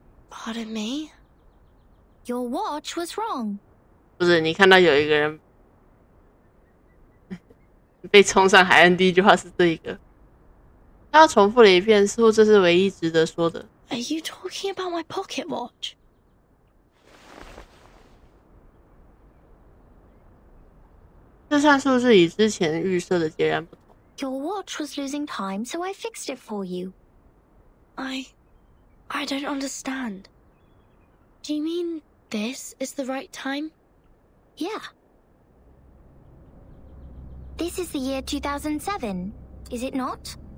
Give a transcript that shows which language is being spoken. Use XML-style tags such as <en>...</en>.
<en>Pardon me? Your watch was wrong.</en> <zh>不是，你看到有一个人被冲上海岸，第一句话是这一个。他重复了一遍，似乎这是唯一值得说的。</zh> <en>Are you talking about my pocket watch?</en> <zh>这串数字与之前预设的截然不同。</zh> <en>Your watch was losing time, so I fixed it for you. I don't understand. Do you mean this is the right time? Yeah. This is the year 2007, is it not?</en>